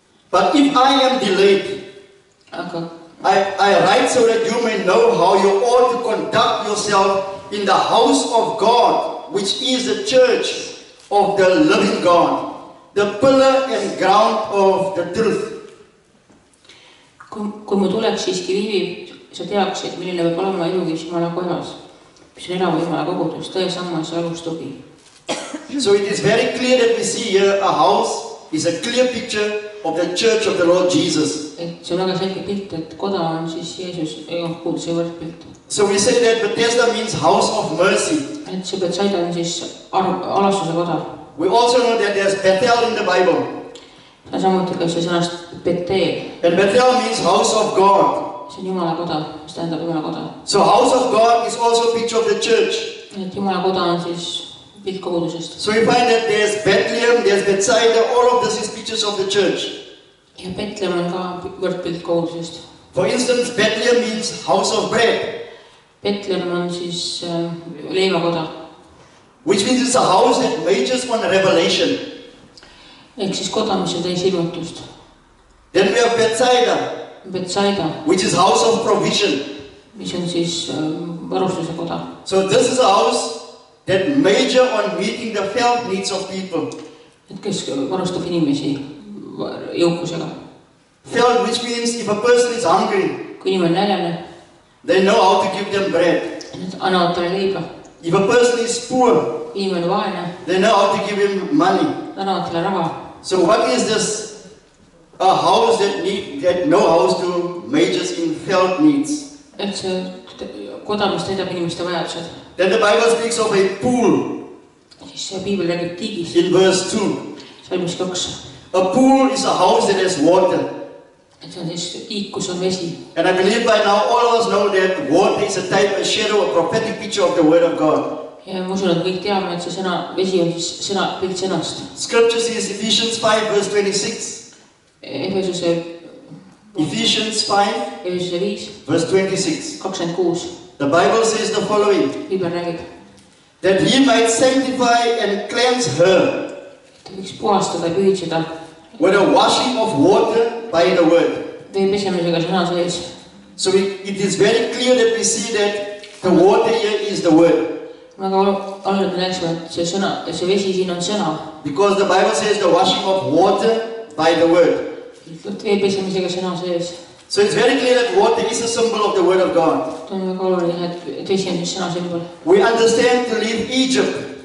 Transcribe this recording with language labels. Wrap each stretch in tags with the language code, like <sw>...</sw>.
<en>But if I am delayed,</en> <et>Aga</et> <en>I write so that you may know how you ought to conduct yourself in the house of God, which is the church of the living God, the pillar and ground of the truth.</en> <et>kui mu tuleks siiski viivib, sa teaksid, milline võib olema eluviis Jumala kojas, mis on elav Jumala kogudus, tõe sammas ja alustugi.</et> <en>So it is very clear that we see here a house is a clear picture of the church of the Lord Jesus.</en> <et>Et see on väga selge pilt, et koda on siis Jeesus koguduse võrdpilt.</et> <en>So we say that Bethesda means house of mercy.</en> <et>Et see Betsaida on siis alastuse koda.</et> <en>We also know that there's Bethel in the Bible.</en> <et>Ja samuti ka see sõnast Betel.</et> <en>And Bethel means house of God.</en> <et>See on Jumala koda, mis tähendab Jumala koda.</et> <en>So house of God is also a picture of the church.</en> <et>Et Jumala koda on siis pilt kogudusest.</et> <en>So we find that there's Bethlehem, there's Bethsaida, all of this is pictures of the church.</en> <et>Ja Betlehem on ka võrdpilt kogudusest.</et> <en>For instance, Bethlehem means house of bread,</en> <et>Betlehem on siis leivakoda.</et> <en>which means it's a house that majors on revelation.</en> <et>Ehk siis koda, mis on täis ilmutust.</et> <en>Then we have Bethsaida,</en> <et>Betsaida,</et> <en>which is house of provision.</en> <et>mis on siis varustuse koda.</et> <en>So this is a house that major on meeting the felt needs of people.</en> <et>Et kes varustab inimesi jõukusega.</et> <en>Felt, which means if a person is hungry,</en> <et>Kui inimene on näljane,</et> <en>they know how to give them bread.</en> <et>nad annavad talle leiba.</et> <en>If a person is poor,</en> <et>Kui inimene on vaene,</et> <en>they know how to give him money.</en> <et>nad annavad talle raha.</et> <en>So what is this? A house that know how to majors in felt needs.</en> <et>Et see koda, mis täidab inimeste vajadused.</et> <en>Then the Bible speaks of a pool</en> <et>Siis see piibel räägib tiigist.</et> <en>in verse 2.</en> <et>Salmis 2.</et> <en>A pool is a house that has water.</en> <et>Et see on siis tiik, kus on vesi.</et> <en>And I believe by now all of us know that water is a type, a shadow, a prophetic picture of the Word of God.</en> <et>Ja ma usun, et kõik teame, et see sõna, vesi on siis sõna, pilt sõnast.</et> <en>Scripture says Ephesians 5 verse 26.</en> <et>Efesuse 5</et> <en>verse 26.</en> <et>26.</et> <en>The Bible says the following.</en> <et>Piibel räägib,</et> <en>That he might sanctify and cleanse her</en> <et>et võiks puhastada ja pühitseda</et> <en>with a washing of water by the word.</en> <et>vee pesemisega sõna sees.</et> <en>So it is very clear that we see that the water here is the word.</en> <et>Väga oluline me näeksime, et see sõna, see vesi siin on sõna.</et> <en>Because the Bible says the washing of water by the word.</en> <et>Vee pesemisega sõna sees.</et> <en>So it's very clear that water is a symbol of the Word of God.</en> <et>See on väga oluline, et vesi on siis sõna sümbol.</et> <en>We understand to leave Egypt.</en>